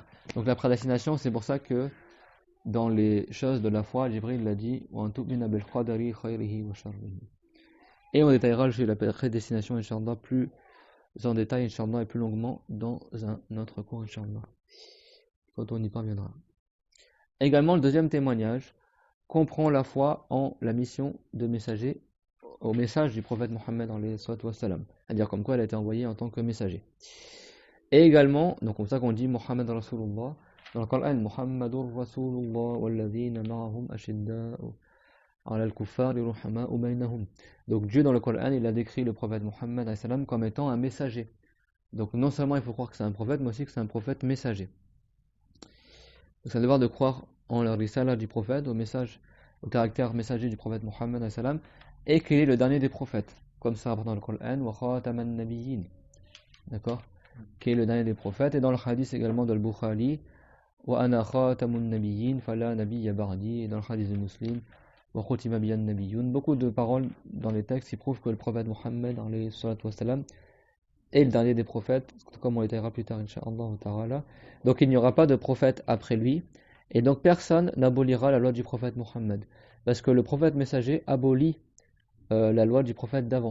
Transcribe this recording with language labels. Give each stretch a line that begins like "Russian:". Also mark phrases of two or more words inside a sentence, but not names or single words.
French: Donc la prédestination, c'est pour ça que dans les choses de la foi, Jibril l'a dit, et on détaillera la prédestination, Inch'Allah, plus en détail, Inch'Allah, et plus longuement dans un autre cours, Inch'Allah, quand on y parviendra. Également, le deuxième témoignage comprend la foi en la mission de messager, au message du prophète Mohammed, c'est-à-dire comme quoi elle a été envoyée en tant que messager. Et également, donc comme ça qu'on dit
Arabic: محمد رسول الله,
French: dans le Coran,
Arabic: محمد رسول الله والذين معه أشداء على الكفار رحماء بينهم.
French: Donc Dieu dans le Coran, il a décrit le prophète Muhammad comme étant un messager. Donc non seulement il faut croire que c'est un prophète, mais aussi que c'est un prophète messager. Donc c'est un devoir de croire en la risala du prophète, au caractère messager du prophète Muhammad et qu'il est le dernier des prophètes, comme ça rapporte dans le Coran,
Arabic: وخاتم النبيين.
French: D'accord? Qui est le dernier des prophètes, et dans le hadith également de Al-Bukhari,
Arabic: وأنا خاتم النبيين فلا نبي بعدي,
French: et dans le hadith de Muslim,
Arabic: وختم بي النبيون.
French: Beaucoup de paroles dans les textes qui prouvent que le prophète Muhammad est le dernier des prophètes, comme on l'étaira plus tard,
Arabic: إن شاء الله تعالى.
French: Donc il n'y aura pas de prophète après lui, et donc personne n'abolira la loi du prophète Muhammad, parce que le prophète messager abolit la loi du prophète d'avant.